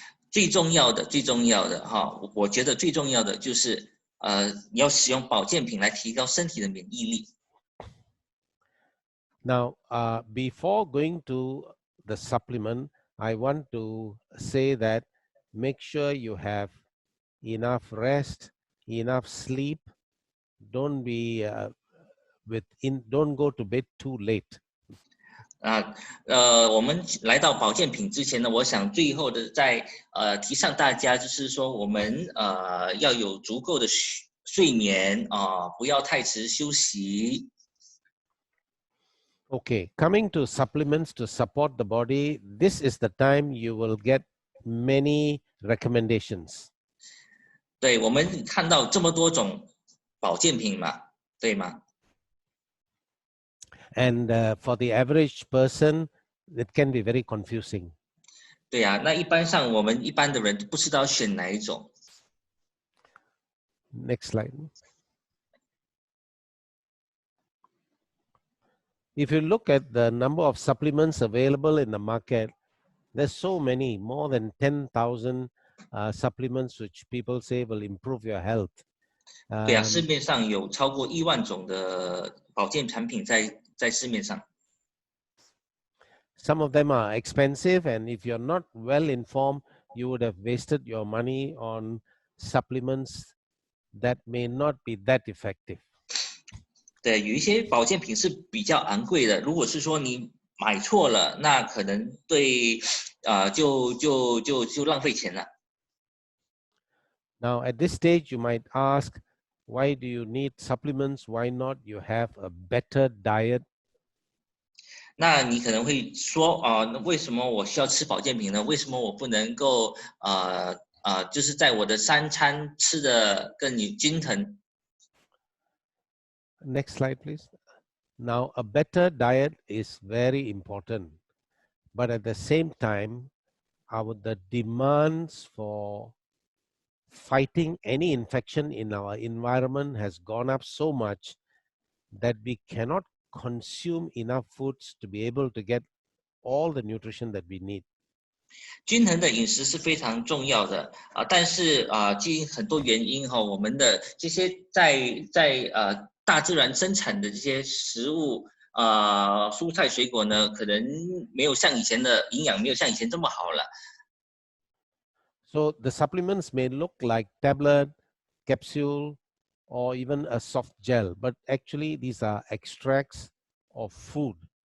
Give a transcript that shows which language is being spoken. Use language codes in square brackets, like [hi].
[zh] 最重要的我觉得最重要的就是你要使用保健品来提高身体的免疫力。 [en] Now, before going to the supplement, I want to say that make sure you have enough rest, enough sleep. Don't go to bed too late. [zh] 我们来到保健品之前呢，我想最后的再提倡大家，就是说我们要有足够的睡眠不要太迟休息。 [en] Okay, coming to supplements to support the body, this is the time you will get many recommendations. [zh] 对，我们看到这么多种保健品嘛，对吗？ [en] And for the average person, it can be very confusing. [zh] 对呀，那我们一般的人不知道选哪一种。 [en] Next slide. If you look at the number of supplements available in the market, there's so many, more than 10,000 supplements which people say will improve your health. [zh] 对呀，市面上有超过1万种的保健产品在市面上。 [en] Some of them are expensive, and if you're not well informed, you would have wasted your money on supplements that may not be that effective. [zh] 对，有一些保健品是比较昂贵的，如果是说你买错了，那可能对就浪费钱了。 [en] Now, at this stage, you might ask, why do you need supplements? Why not you have a better diet? [zh] 那你可能会说为什么我需要吃保健品呢？为什么我不能够就是在我的3餐吃的更均衡？ [en] Next slide, please. Now, a better diet is very important, but at the same time, the demands for fighting any infection in our environment has gone up so much that we cannot consume enough foods to be able to get all the nutrition that we need. [zh] 均衡的饮食是非常重要的但是基于很多原因我们的这些在大自然生产的这些食物蔬菜水果呢，可能没有像以前的营养没有像以前这么好了。 [en] So the supplements may look like tablet capsule, or even a soft gel, but actually these are extracts of food.